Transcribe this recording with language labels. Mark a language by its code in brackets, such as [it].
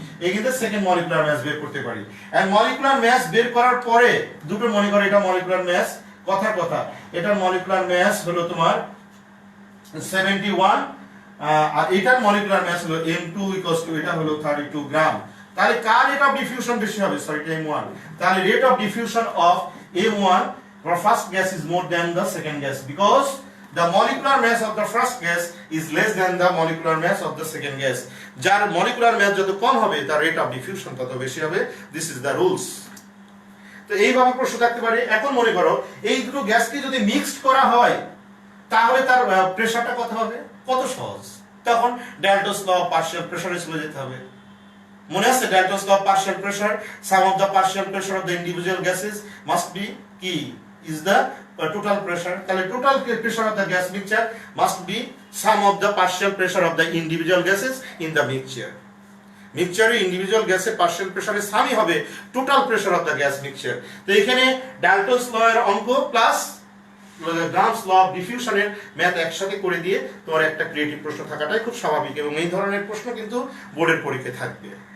[bn] এখানে second molecular mass বের করতে পারি। এন্ড মলিকুলার ম্যাস বের করার পরে দুটো মনে করো এটা মলিকুলার ম্যাস, কথার কথা এটার মলিকুলার ম্যাস হলো তোমার 71, আর এটার মলিকুলার ম্যাস হলো M2 ইকুয়ালস টু, এটা হলো 32 গ্রাম। তাহলে কার রেট অফ ডিফিউশন বেশি হবে? Sorry, M1। [en] তাহলে rate of diffusion of M1 for first gas is more than the second gas because the molecular mass of the first gas is less than the molecular mass of the second gas. [bn] যার molecular mass যত কম হবে তার rate of diffusion তত বেশি হবে। [en] This is the rules. [bn] তো এইভাবে প্রশ্ন থাকতে পারে। এখন মনে করো এই দুটো গ্যাসকে যদি মিক্সড করা হয় তাহলে তার প্রেসারটা কত হবে? কত সহজ। তখন ডাল্টনস ল অফ পার্শিয়াল প্রেসারে চলে যেতে হবে। মনে আছে ডাল্টনস law of partial pressure? [en] Sum of the partial pressure of the individual gases must be কি? is the total pressure. তাহলে total pressure of the gas mixture must be sum of the partial pressure of the individual gases in the mixture. [bn] মিক্সচারে individual গ্যাসের partial প্রেসারের সামই হবে [en] Total pressure of the gas mixture. [bn] তো এখানে ডাল্টনস ল এর অঙ্ক plus grams law of ডিফিউশনের math একসাথে করে দিয়ে তোমার একটা ক্রিয়েটিভ প্রশ্ন থাকাটাই খুব স্বাভাবিক, এবং এই ধরনের প্রশ্ন কিন্তু বোর্ডের পরীক্ষায় থাকবে।